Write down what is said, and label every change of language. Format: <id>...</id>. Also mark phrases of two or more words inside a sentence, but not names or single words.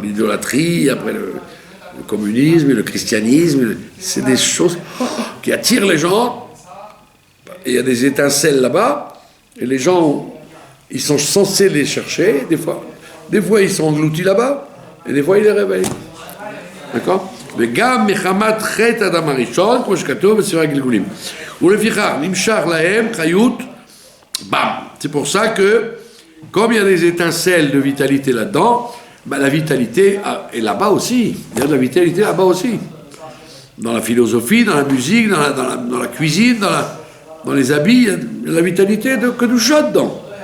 <fr>L'idolâtrie, après le communisme, et le christianisme, c'est des choses qui attirent les gens. Et il y a des étincelles là-bas, et les gens, ils sont censés les chercher, des fois ils sont engloutis là-bas, et des fois ils les réveillent. D'accord?</fr> <he>וגם מחמת חטא אדם הראשון, כמו שכתוב בספר הגלגולים. ולפיכך, נמשך להם חיות, bam.</he> <fr>C'est pour ça que, comme il y a des étincelles de vitalité là-dedans, ben la vitalité est là-bas aussi. Il y a de la vitalité là-bas aussi. Dans la philosophie, dans la musique, dans la cuisine, dans les habits, il y a de la vitalité que nous chante dedans.</fr>